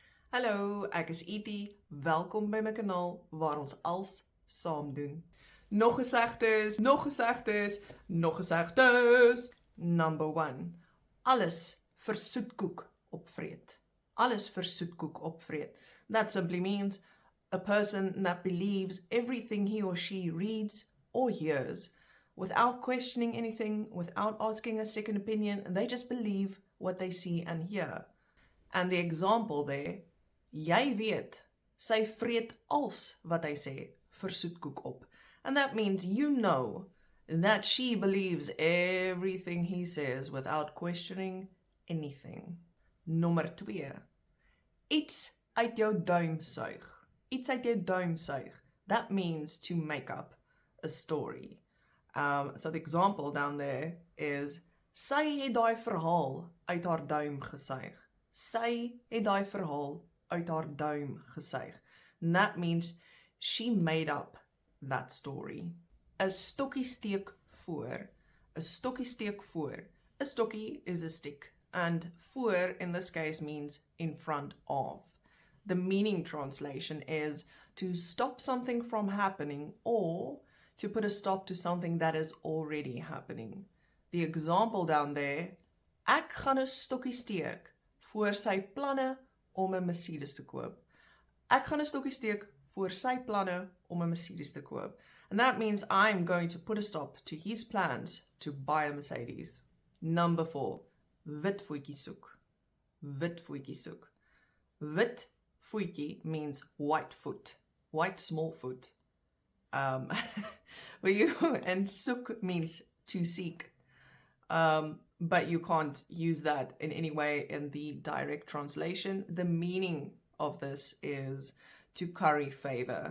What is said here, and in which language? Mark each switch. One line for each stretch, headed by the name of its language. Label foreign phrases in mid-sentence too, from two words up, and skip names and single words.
Afrikaans: Hallo, ek is Etie. Welkom by my kanaal waar ons als saam doen. Nog gesegdes, nog gesegdes, nog gesegdes.
English: Number 1.
Afrikaans: Alles vir soetkoek opvreet. Alles vir soetkoek opvreet.
English: That simply means a person that believes everything he or she reads or hears without questioning anything, without asking a second opinion, they just believe what they see and hear. And the example there,
Afrikaans: jy weet, sy vreet als wat hy sê vir soetkoek op.
English: And that means you know that she believes everything he says without questioning anything.
Afrikaans: Nommer 2. Iets uit jou duim suig. Iets uit jou duim suig.
English: That means to make up a story. So the example down there is,
Afrikaans: sy het daai verhaal uit haar duim gesuig. Sy het daai verhaal uit haar duim gesuig.
English: And that means she made up that story.
Afrikaans: 'n stokkie steek voor. 'n stokkie steek voor. 'n stokkie
English: is a stick, and voor in this case means in front of. The meaning translation is to stop something from happening or to put a stop to something that is already happening. The example down there,
Afrikaans: ek gaan 'n stokkie steek voor sy planne om 'n Mercedes te koop. Ek gaan 'n stokkie steek voor sy planne om 'n Mercedes te koop.
English: And that means I'm going to put a stop to his plans to buy a Mercedes. Number 4.
Afrikaans: Wit voetjie soek. Wit voetjie soek. Wit voetjie
English: means white foot. White small foot. And soek means to seek. But you can't use that in any way in the direct translation. The meaning of this is to curry favor.